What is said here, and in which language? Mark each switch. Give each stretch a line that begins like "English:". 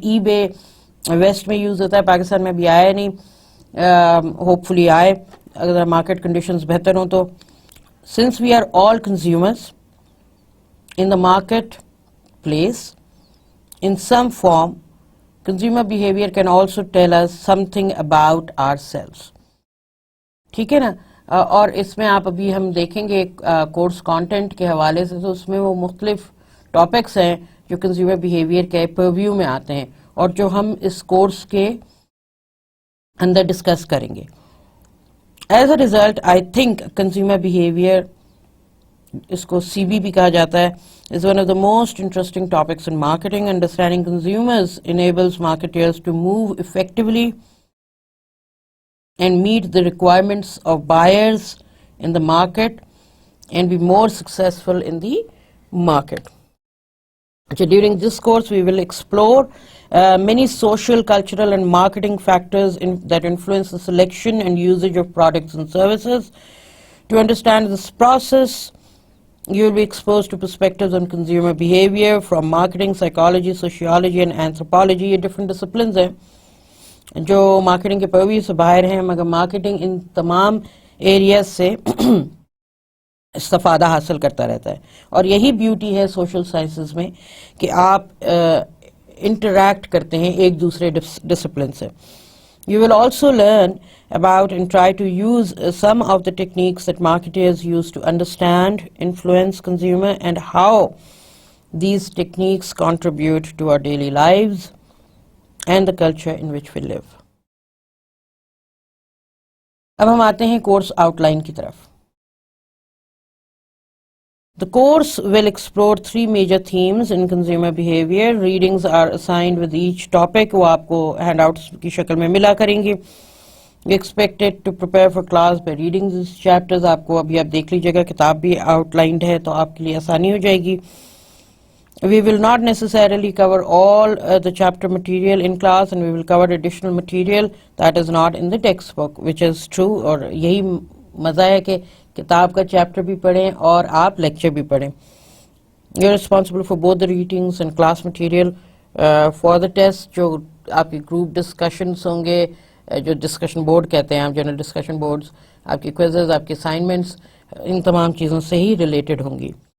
Urdu: ای بے ویسٹ میں یوز ہوتا ہے، پاکستان میں ابھی آیا نہیں، ہوپ فلی آئے اگر مارکیٹ کنڈیشنز بہتر ہوں تو.
English: Since we are all consumers in the marketplace in some form, consumer behavior can also tell us something about ourselves.
Urdu: ٹھیک ہے نا. اور اس میں آپ ابھی ہم دیکھیں گے کورس کانٹینٹ کے حوالے سے، تو اس میں وہ مختلف ٹاپکس ہیں جو کنزیومر بیہیویئر کے پرویو میں آتے ہیں، اور جو ہم اس کورس کے اندر ڈسکس کریں گے.
English: As a result, I think consumer behavior
Urdu: اس کو CB بھی کہا جاتا ہے,
English: is one of the most interesting topics in marketing. Understanding consumers enables marketers to move effectively and meet the requirements of buyers in the market and be more successful in the market. So during this course, we will explore many social, cultural, and marketing factors that influence the selection and usage of products and services. To understand this process, you will be exposed to perspectives on consumer behavior from marketing, psychology, sociology, and anthropology.
Urdu: یہ different disciplines ہیں جو marketing کے purview سے باہر ہیں, مگر marketing ان تمام areas سے استفادہ حاصل کرتا رہتا ہے. اور یہی بیوٹی ہے سوشل سائنسز میں کہ آپ انٹریکٹ کرتے ہیں ایک دوسرے ڈسپلن سے.
English: You will also learn about and try to use some of the techniques that marketers use to understand, influence consumer, and how these techniques contribute to our daily lives and the culture in which we live.
Urdu: اب ہم آتے ہیں course out line کی طرف.
English: The course will explore 3 major themes in consumer behavior. Readings are assigned with each topic.
Urdu: وہ آپ کو hand outs کی شکل میں ملا کریں گے.
English: We expected to prepare for class by reading these chapters.
Urdu: آپ کو ابھی آپ دیکھ لیجیے گا, کتاب بھی آؤٹ لائنڈ ہے تو آپ کے لیے آسانی ہو جائے گی.
English: We will not necessarily cover all the chapter material in class, and we will cover additional material that is not in the textbook, which is true.
Urdu: اور یہی مزہ ہے کہ کتاب کا چیپٹر بھی پڑھیں اور آپ لیکچر بھی پڑھیں.
English: You are responsible for both the readings and class material for the test.
Urdu: جو آپ کی گروپ ڈسکشنس ہوں گے, جو ڈسکشن بورڈ کہتے ہیں آپ, جنرل ڈسکشن بورڈز, آپ کی کوئزز, آپ کی اسائنمنٹس, ان تمام چیزوں سے ہی ریلیٹڈ ہوں گی.